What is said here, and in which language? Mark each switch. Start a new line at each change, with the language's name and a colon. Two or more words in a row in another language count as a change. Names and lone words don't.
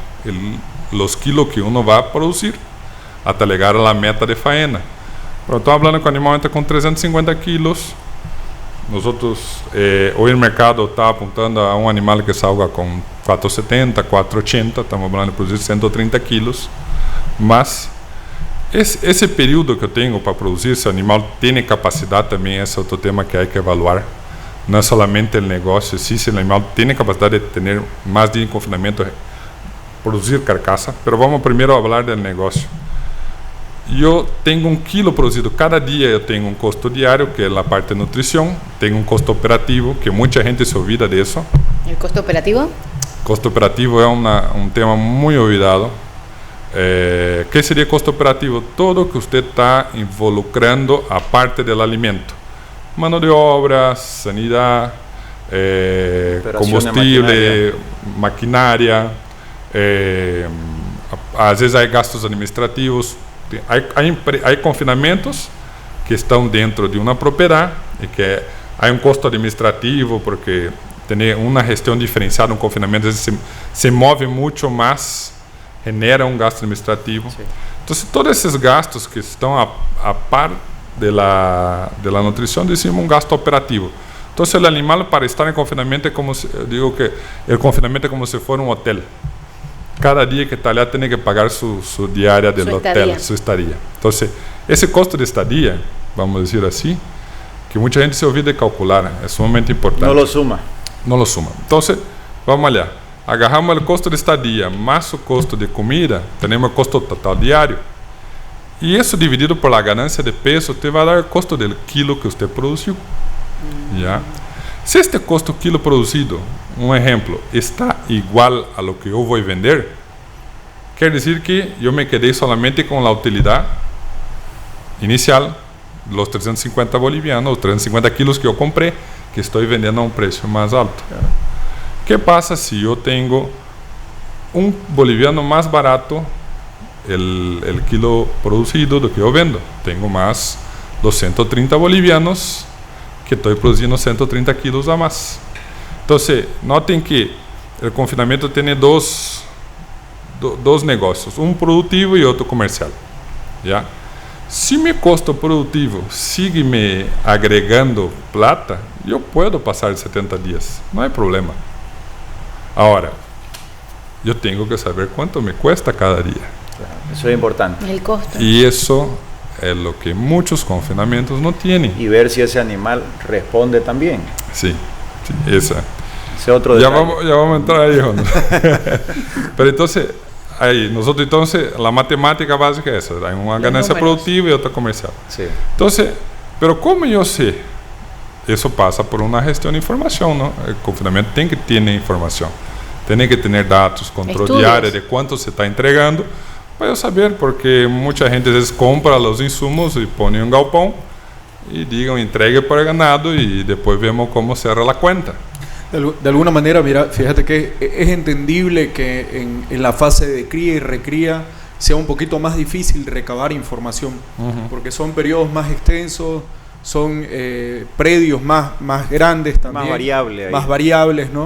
Spanish: Los kilos que uno va a producir hasta llegar a la meta de faena. Pero estamos hablando que el animal entra con 350 kilos. Nosotros, hoy el mercado está apuntando a un animal que salga con 470, 480, estamos hablando de producir 130 kilos.
Portuguese: Mas ese período que eu tenho para produzir, se o animal tem capacidade também, esse é outro tema que há que evaluar. Não é somente o negócio, se o animal tem capacidade de ter mais de confinamento, produzir carcaça. Mas vamos primeiro falar do negócio. Eu tenho 1 quilo produzido cada dia, eu tenho um custo diário, que é a parte de nutrição, tenho um custo operativo, que muita gente se olvida disso.
Spanish: ¿El costo operativo?
Portuguese: Custo operativo é um tema muito olvidado.
Spanish: ¿Qué sería costo operativo? Todo que usted está involucrando a parte del alimento. Mano de obra, sanidad, combustible, maquinaria,
Portuguese: às vezes
Spanish: hay gastos administrativos. Hay confinamientos que están dentro de una propiedad y que hay un costo administrativo porque tener una gestión diferenciada, un confinamiento, se mueve mucho más, genera um gasto administrativo.
Portuguese: Sim. Então, todos esses gastos que estão a par da nutrição,
Spanish: decimos gasto operativo.
Portuguese: Então, o animal, para estar em confinamento, é como se, eu digo que o confinamento é como se fosse um hotel. Cada dia que está lá tem que pagar sua diária do hotel, sua estadia. Então, esse custo de estadia, vamos dizer assim, que muita gente se olvida de calcular, é sumamente importante. Não lo suma. Não lo suma. Então, vamos olhar. Agarramos o custo de estadia mais o custo de comida, temos o custo total diário. E isso dividido por
Spanish: la ganancia
Portuguese: de peso, te vai dar o custo do quilo que você produziu. ¿Ya? Se este custo quilo produzido, um exemplo, está igual a
Spanish: lo que
Portuguese: eu vou vender, quer dizer que eu me quedei solamente com a utilidade inicial, os 350 bolivianos, os 350 quilos que eu comprei, que estou vendendo a um preço mais alto. O que passa se eu tenho um boliviano mais barato, el kilo produzido do que eu vendo? Tenho mais 230 bolivianos que estou produzindo 130 quilos a mais. Então, notem que o confinamento tem dois negócios, um produtivo e outro comercial. Já? Se meu custo produtivo sigue me
Spanish: agregando plata,
Portuguese: eu posso passar de 70 dias, não é problema. Agora, eu tenho que saber quanto
Spanish: me cuesta
Portuguese: cada dia.
Spanish: Eso es importante. El costo. Y eso es lo que muchos confinamientos no tienen. Y ver si ese animal responde también. Sí, esa. Ese otro ya vamos a entrar ahí. Pero entonces, ahí, nosotros entonces, la matemática básica es esa. Hay una ganancia productiva y otra comercial. Sí. Entonces, pero como yo sé, eso pasa por una gestión de información, ¿no? El confinamiento tiene que tener información. Tiene que tener datos, control diario de cuánto se está entregando.
Portuguese: Para eu saber, porque muita gente às vezes compra os insumos e põe em um galpão e digam entregue para ganado e depois vemos como cerra a conta.
Spanish: De alguna manera, mira, fíjate que es entendible que en la fase de cría y recría sea un poquito más difícil recabar información, porque son periodos más extensos, son predios más grandes también. Más variables, ¿no?